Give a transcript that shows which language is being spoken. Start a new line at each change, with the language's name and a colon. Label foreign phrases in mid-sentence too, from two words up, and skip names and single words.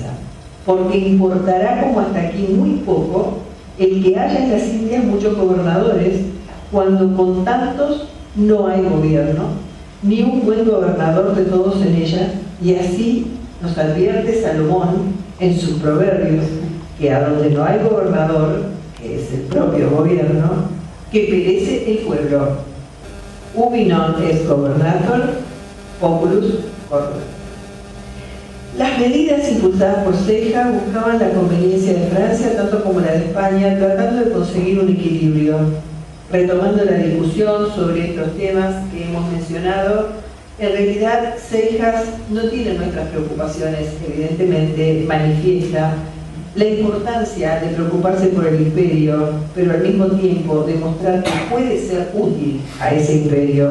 Spanish: Porque importará como hasta aquí muy poco el que haya en las Indias muchos gobernadores, cuando con tantos no hay gobierno, ni un buen gobernador de todos en ella, y así nos advierte Salomón en sus proverbios, que a donde no hay gobernador, que es el propio gobierno, que perece el pueblo.
Latin: Ubi non est gobernator, populus corrupt.
Spanish: Las medidas impulsadas por Seijas buscaban la conveniencia de Francia tanto como la de España, tratando de conseguir un equilibrio. Retomando la discusión sobre estos temas que hemos mencionado, En realidad, Seijas no tiene nuestras preocupaciones, evidentemente manifiesta la importancia de preocuparse por el imperio, pero al mismo tiempo demostrar que puede ser útil a ese imperio.